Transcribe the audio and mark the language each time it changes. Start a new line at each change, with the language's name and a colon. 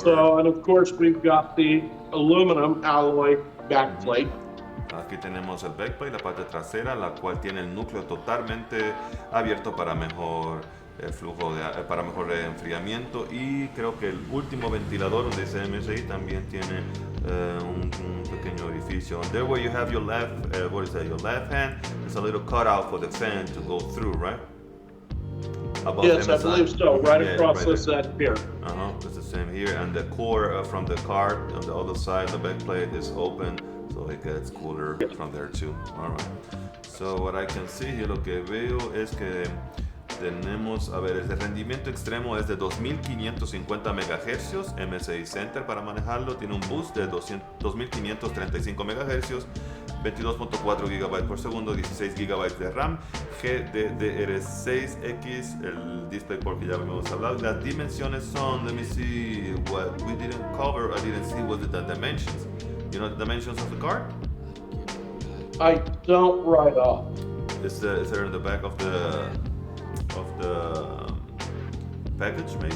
English: So, and of course we've got the aluminum alloy backplate.
Spanish: Aquí tenemos el backplate, la parte trasera, la cual tiene el núcleo totalmente abierto para mejor flujo para mejor enfriamiento, y creo que el último ventilador donde dice MSI también tiene un pequeño orificio.
English: And there where you have your left, what is that? Your left hand, there's a little cutout for the fan to go through, right? Above Yes, MSI. I believe so. Right across right this side here. It's the same here, and the core from the card on the other side, the backplate is open, so it gets cooler from there too. All right. So what I can see here,
Spanish: lo que veo es que tenemos, a ver, el rendimiento extremo es de 2550 MHz, MSI Center para manejarlo, tiene un boost de 2535 MHz, 22.4 GB por segundo, 16 GB de RAM, GDDR6X, el DisplayPort que ya hemos hablado. Las dimensiones son,
English: let me see, what we didn't cover, I didn't see what the dimensions. You know the dimensions of the card? I don't right off. Is there in the back of the package, maybe?